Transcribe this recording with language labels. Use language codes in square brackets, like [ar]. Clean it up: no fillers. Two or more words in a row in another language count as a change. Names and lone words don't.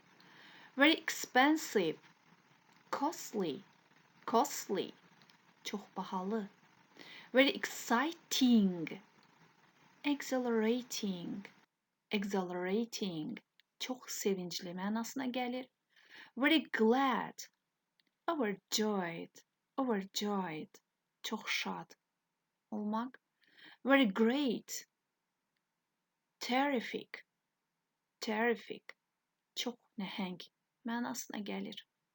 [en] Very expensive, costly, [az] çox bahalı. [en] Very exciting, exhilarating, [az] çox sevincli mənasına gəlir. [en] Very glad, overjoyed, [az] çox şad olmaq. [en] Very great, terrific, [az] çox nəhəng mənasına gəlir.